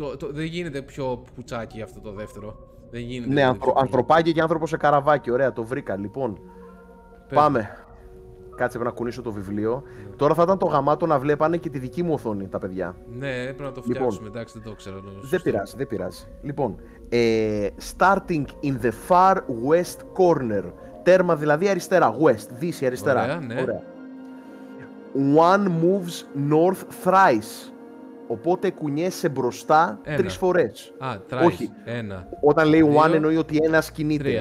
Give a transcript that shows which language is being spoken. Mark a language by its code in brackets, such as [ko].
[el] Δεν γίνεται πιο πουτσάκι αυτό το δεύτερο. Δεν γίνεται. Ναι, ανθρωπάκι και άνθρωπο σε καραβάκι. Ωραία, το βρήκα. Λοιπόν, πάμε. Κάτσε να κουνήσω το βιβλίο. Τώρα θα ήταν το γαμάτο να βλέπανε και τη δική μου οθόνη τα παιδιά. Ναι, πρέπει να το Λοιπόν, φτιάξουμε. Εντάξει, δεν το ξέρω. Δεν πειράζει. Λοιπόν, [en] starting in the far west corner. [el] Τέρμα δηλαδή αριστερά. West, δύση αριστερά. Ωραία, ναι. Ωραία. [en] One moves north thrice. [el] Οπότε κουνιέσαι μπροστά 3 φορές. [en] Α, thrice. [el] Όχι. Ένα. Όταν λέει 2, one εννοεί ότι ένας κινείται.